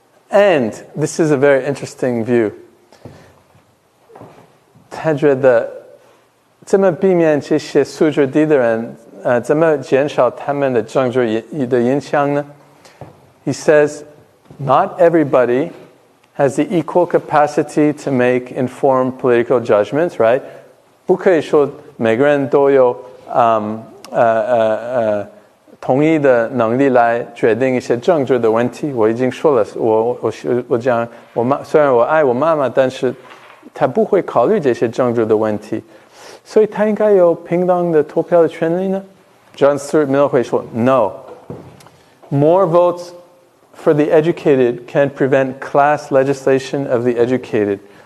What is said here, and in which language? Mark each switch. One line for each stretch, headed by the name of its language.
English: And this is a very interesting view.
Chinese: 他觉得怎么避免这些素质低的人怎么减少他们的政治的影响呢?
English: He says, not everybody has the equal capacity to make informed political judgments, right?
Chinese: 不可以说每个人都有同意的能力来决定一些政治的问题。我已经说了，我讲虽然我爱我妈妈，但是他不会考虑这些政治的问题，所以他应该有平等的投票的权利呢？
English: John Stuart Mill
Chinese: 会说
English: No. More votes for the educated can prevent class legislation of the educated.